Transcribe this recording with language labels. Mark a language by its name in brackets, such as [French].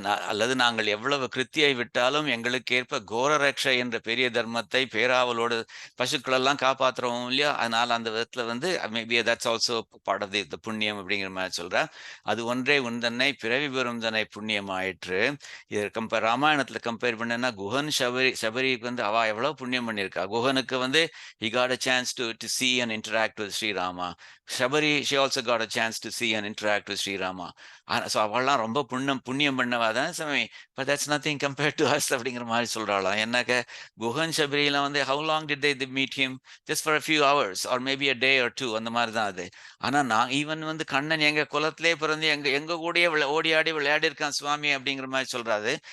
[Tamil] அல்லது நாங்கள் எவ்வளவு கிருத்தியை விட்டாலும் எங்களுக்கேற்ப கோரரக்ஷை என்ற பெரிய தர்மத்தை பேராவலோடு பசுக்களெல்லாம் காப்பாத்துறோம் இல்லையா? அதனால அந்த விதத்துல வந்து [English] maybe that's also part of the [Tamil] புண்ணியம் அப்படிங்கிற மாதிரி சொல்றேன். அது ஒன்றே உந்தன்னை பிறவி பெறும் தன்னை புண்ணியம் ஆயிற்று. இது ராமாயணத்துல கம்பேர் பண்ணேன்னா குஹன் சபரிக்கு வந்து அவ எவ்வளவு புண்ணியம் பண்ணியிருக்கா. [English] குஹனுக்கு வந்து he got a chance to see and interact with Sri Rama. Shabari, she also got a chance to see and interact with Sri Rama. [Tamil] So அவள்லாம் ரொம்ப புண்ணியம் பண்ணவா தான் சாமி. [English] but that's nothing compared to us [Tamil] அப்படிங்கிற மாதிரி சொல்றாளாம். [English] என்னக்க குஹன் சபரிலாம் வந்து how long did they meet him? Just for a few hours or maybe a day or two [Tamil] அந்த மாதிரி தான் அது. ஆனால் நான் ஈவன் வந்து கண்ணன் எங்க குலத்திலே பிறந்து எங்க கூடயே ஓடி ஆடி விளையாடி இருக்கான் சுவாமி அப்படிங்கிற மாதிரி சொல்றாரு.